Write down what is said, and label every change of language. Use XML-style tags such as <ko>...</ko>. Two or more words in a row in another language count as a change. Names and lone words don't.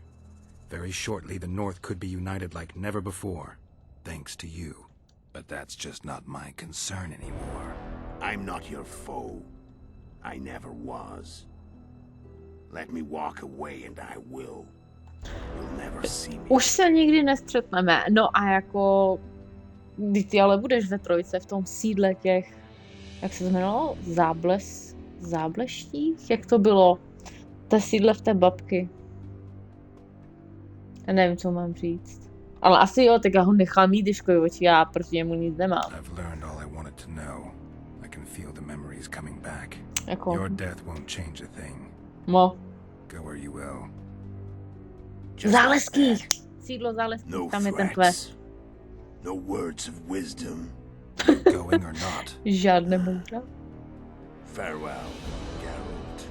<en>Very shortly, the North could be united like never before, thanks to you. But that's just not my concern anymore. I'm not your foe. I never was. Let me walk away and I will. You'll never see me.</en> <cs>Už se nikdy nestřetneme. No a jako... Ty ale budeš ve trojce v tom sídle těch... Jak se to jmenovalo? Zábleštích? Jak to bylo? To sídle v té babky. Já nevím, co mám říct. Ale asi jo, tak já ho nechám mít, když oči, já proti němu nic nemám.</cs> <en>I've learned all I wanted to know. I can feel the memories coming back.</en> <cs>Jako...</cs> <en>Your death won't change a thing. Mo. Go where you will.</en> <cs>Záleských! Sídlo Záleských, No tam je ten quest.</cs> <en>No words of wisdom. Going or not.</en> <cs>Žádné moudra.</cs> <en>Farewell, Geralt.</en>